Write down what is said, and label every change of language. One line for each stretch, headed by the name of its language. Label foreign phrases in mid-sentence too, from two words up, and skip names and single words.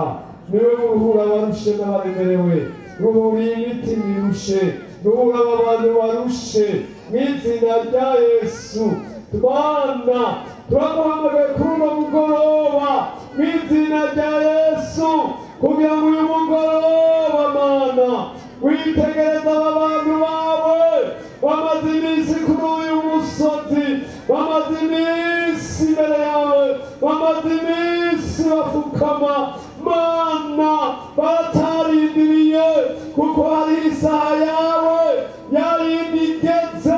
Rundi: Niwe uruhura abarushe n'abaremerewe, ruhura imitima irushe, ruhura abantu barushe. Mw'izina rya Yesu Bwana turaguhamagaye kuri uno mugoroba, mw'izina rya Yesu, kugira ngo uyu mugoroba Mana witegereza aba bantu bawe bamaze iminsi kuri uyu musozi, bamaze iminsi imbere yawe, bamaze iminsi bapfukama Mana, batarindiriye kuko hari isaha yawe yarindi igeze.